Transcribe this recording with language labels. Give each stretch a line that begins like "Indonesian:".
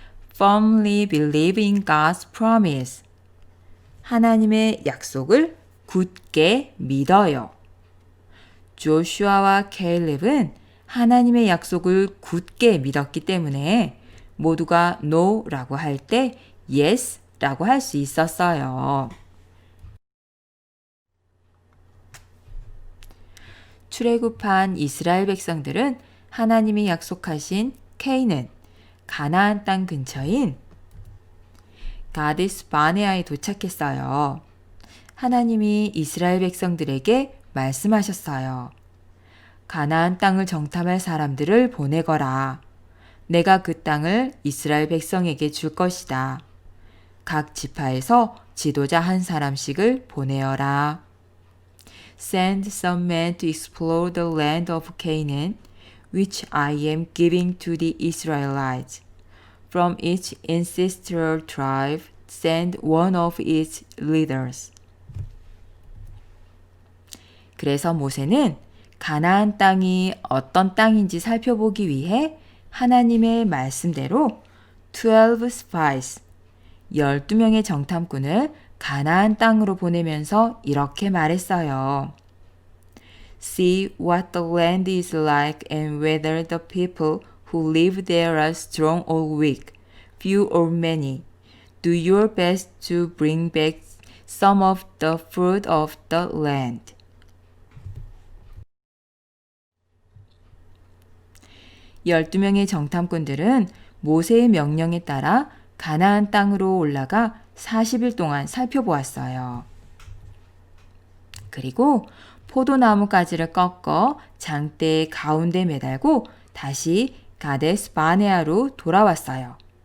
English: Firmly believe in God's promise.
Korean: 하나님의 약속을 굳게 믿어요. 조슈아와 케일렙은 하나님의 약속을 굳게 믿었기 때문에 모두가 no라고 할 때 yes라고 할 수 있었어요. 출애굽한 이스라엘 백성들은 하나님이 약속하신 케이는, 가나안 땅 근처인 가데스 바네아에 도착했어요. 하나님이 이스라엘 백성들에게 말씀하셨어요. 가나안 땅을 정탐할 사람들을 보내거라. 내가 그 땅을 이스라엘 백성에게 줄 것이다. 각 지파에서 지도자 한 사람씩을 보내어라.
English: Send some men to explore the land of Canaan, which I am giving to the Israelites. From each ancestral tribe, send one of its leaders.
Korean: 그래서 모세는 가나안 땅이 어떤 땅인지 살펴보기 위해 하나님의 말씀대로
English: 12 spies,
Korean: 12명의 정탐꾼을 가나안 땅으로 보내면서 이렇게 말했어요.
English: See what the land is like and whether the people who live there are strong or weak, few or many. Do your best to bring back some of the fruit of the land.
Korean: 열두 명의 정탐꾼들은 모세의 명령에 따라 가나안 땅으로 올라가 40일 동안 살펴보았어요. 그리고 포도나무 가지를 꺾어 장대 가운데 매달고 다시 가데스 바네아로 돌아왔어요.